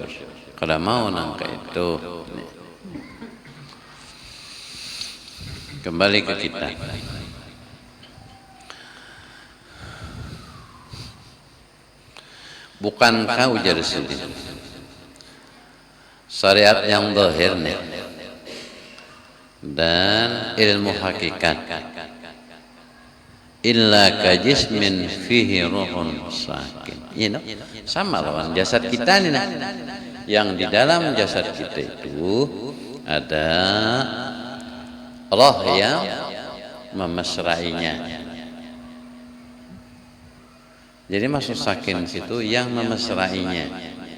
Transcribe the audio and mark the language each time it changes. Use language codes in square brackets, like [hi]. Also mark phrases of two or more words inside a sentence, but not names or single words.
[bjn] Kada mau nang kayak itu. Kembali ke kita. Bukankah ujar sendiri? Syariat yang zahir dan ilmu hakikat [ar] إلا كجسم فيه روح ساكن, [bjn] sama lawan jasad kita nih yang di dalam jasad kita itu ada roh yang memesrainya. Jadi maksud sakin situ yang memesrainya.